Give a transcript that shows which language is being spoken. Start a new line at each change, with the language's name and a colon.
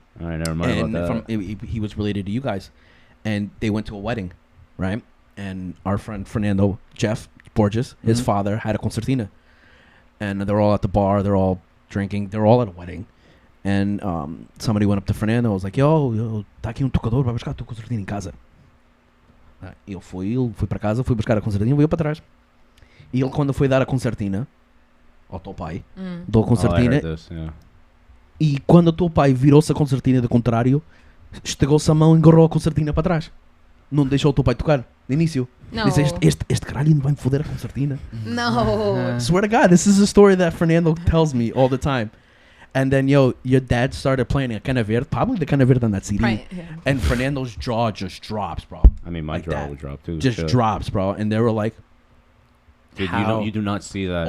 English: All right, never mind about that. He was related to you guys, and they went to a wedding, right? And our friend Fernando Jeff Borges, his father had a concertina, and they're all at the bar. They're all drinking. They're all at a wedding, and somebody went up to Fernando. Was like, yo,
Portuguese: tá aqui tocador, vai buscar a tua concertina em casa. Ele fui para casa, fui buscar a concertina e veio para trás. E ele, quando foi dar a concertina ao teu pai, deu a concertina. E quando o teu pai virou-se a concertina de contrário, estegou-se a mão e agarrou a concertina para trás. Não deixou o teu pai tocar, de início.
English: No.
Portuguese: Disse, este caralho não vai me foder a concertina.
English: No. Swear to God, this is a story that Fernando tells me all the time. And then, your dad started playing a Cana Verde, probably the Cana Verde on that CD. Right, yeah. And Fernando's jaw just drops, bro. I mean, my Like jaw that. would drop too. Just drops, bro. And they were like, Dude, how? you do not see that.